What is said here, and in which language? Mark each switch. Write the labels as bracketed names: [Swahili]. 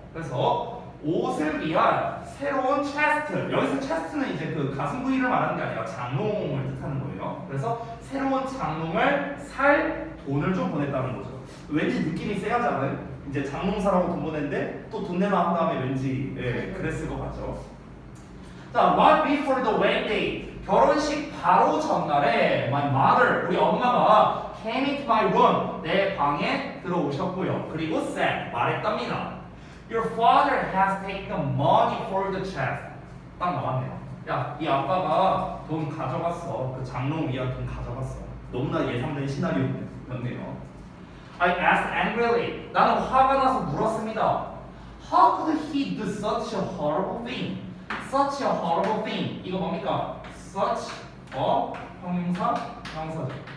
[Korean] 그래서 옷을 위한 새로운 체스트. 여기서 체스트는 이제 그 가슴 부위를 말하는 게 아니라 장롱을 뜻하는 거예요. 그래서 새로운 장롱을 살 돈을 좀 보냈다는 거죠. 왠지 느낌이 쎄하지 않아요? 이제 장롱 사라고 돈 보냈는데 또 돈 내놔 한 다음에 왠지 그랬을 것 같죠. [English] 자, right before the wedding day. [Korean] 결혼식 바로 전날에 [English] my mother, [Korean] 우리 엄마가 [English] came into my room, [Korean] 내 방에 들어오셨고요. 그리고 said, 말했답니다. [English] Your father has taken money for the chest. [Korean] 딱 나왔네요. 야, 이 아빠가 돈 가져갔어. 그 장롱 위한 돈 가져갔어. 너무나 예상된 시나리오였네요. [English] I asked angrily. [Korean] 나는 화가 나서 물었습니다. [English] How could he do such a horrible thing? Such a horrible thing. [Korean] 이거 뭡니까? Such a 형용사, 명사죠.